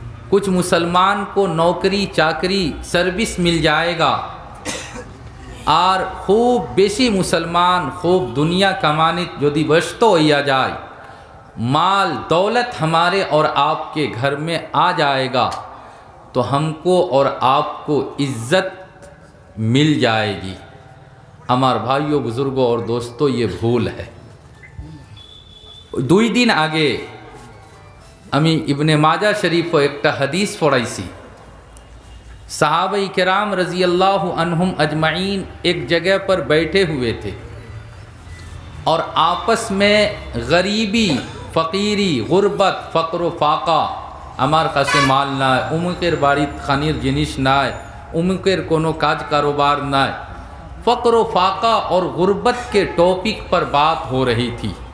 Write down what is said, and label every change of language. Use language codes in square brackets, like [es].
[hi] कुछ मुसलमान को नौकरी चाकरी सर्विस मिल जाएगा और खूब बेशी मुसलमान खूब दुनिया कमाने यदि व्यस्त हो जाए, माल दौलत हमारे और आपके घर में आ जाएगा तो हमको और आपको इज्जत मिल जाएगी। हमारे भाइयों बुजुर्गों और दोस्तों, ये भूल है। 2 दिन आगे [bn] আমি ইবনে মাজা শরীফ একটা হাদিস পড়াইছি। [hi] साहबा किराम रज़ी अल्लाह अन्हुम अजमाइन एक जगह पर बैठे हुए थे और आपस में गरीबी फ़कीरी गुरबत फ़क्र फाका, [bn] আমার কাছে মাল নাই, উমুকের বাড়িত খানির জিনিস নাই, [hi] उमुकेर कोनो काज कारोबार ना, फ़क्र फाका और गुर्बत के टॉपिक पर बात हो रही थी।